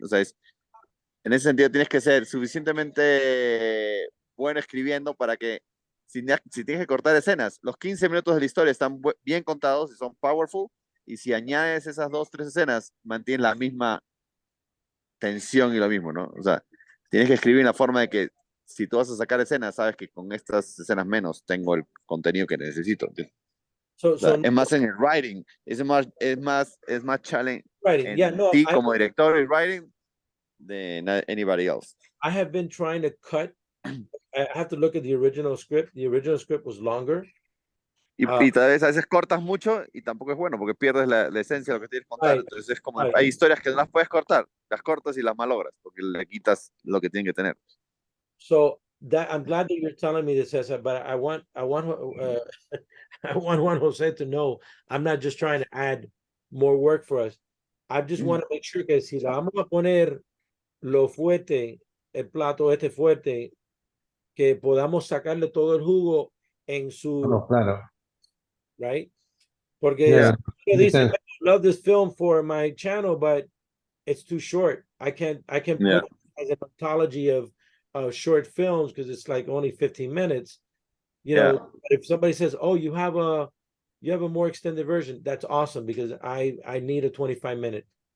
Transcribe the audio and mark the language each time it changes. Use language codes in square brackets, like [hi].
[es] O sea, en ese sentido tienes que ser suficientemente bueno escribiendo para que si tienes que cortar escenas, los 15 minutos de la historia están bien contados y son powerful, y si añades esas 2-3 escenas, mantienes la misma tensión y lo mismo, ¿no? O sea, tienes que escribir en la forma de que si tú vas a sacar escenas, sabes que con estas escenas menos tengo el contenido que necesito. O sea, es más en el writing, es más challenge [en] Writing, yeah, no, [es] ti como director y [en] writing than anybody else. I have been trying to cut. I have to look at the original script. The original script was longer. [es] Y tal vez a veces cortas mucho y tampoco es bueno porque pierdes la esencia de lo que tienes que contar. Entonces es como, hay historias que no las puedes cortar, las cortas y las malogras porque le quitas lo que tienen que tener. [en] So that I'm glad that you're telling me this, Cesar, but I want I want Juan Jose to know I'm not just trying to add more work for us. I just want to make sure [es] que si la vamos a poner lo fuerte, el plato este fuerte, que podamos sacarle todo el jugo en su, claro. [en] right? [es] Porque [en] Yeah, [es] dice, [en] I love this film for my channel, but it's too short. I can't put it as an anthology of short films because it's like only 15 minutes. You know, if somebody says, "Oh, you have a more extended version," that's awesome because I need a 25-minute.